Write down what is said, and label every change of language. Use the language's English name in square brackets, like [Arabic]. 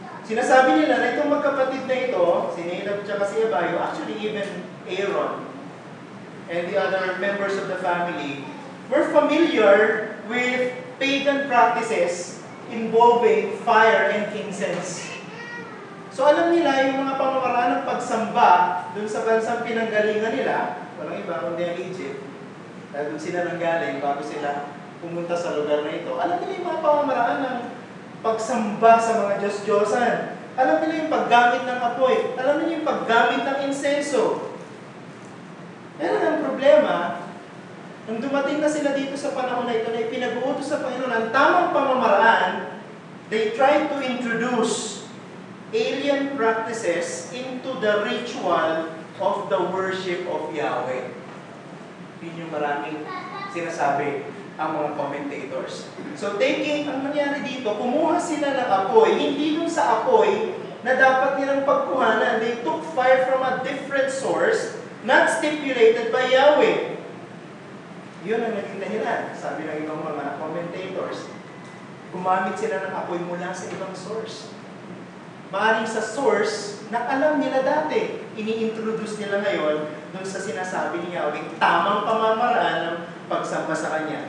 [Filipino] Sinasabi nila na itong magkapatid na ito, si Nadab at si Abihu, [English] actually even Aaron and the other members of the family, were familiar with pagan practices involving fire and incense. [Filipino] So alam nila yung mga pamamaraan ng pagsamba dun sa bansang pinanggalingan nila, walang iba kundi ang Egypt, dahil dun sila nanggaling bago sila pumunta sa lugar na ito. Alam nila yung mga pamamaraan ng pagsamba sa mga Diyos-Diyosan. Alam nila yung paggamit ng apoy. Alam nila yung paggamit ng insenso. Pero ang problema, nung dumating na sila dito sa panahon na ito na ipinag-uutos sa Panginoon ang tamang pamamaraan, [English] they tried to introduce alien practices into the ritual of the worship of Yahweh. [Filipino] Yun yung maraming sinasabi ang mga commentators. So ang nangyari dito, kumuha sila ng apoy, hindi dun sa apoy na dapat nilang pagkuhanan. [English] They took fire from a different source, not stipulated by Yahweh. [Filipino] Yun ang naging dahilan, sabi ng ibang mga commentators. Gumamit sila ng apoy mula sa ibang source. Maaaring sa source na alam nila dati, ini-introduce nila ngayon dun sa sinasabi ni Yahweh, tamang pamamaraan ng pagsamba sa Kanya.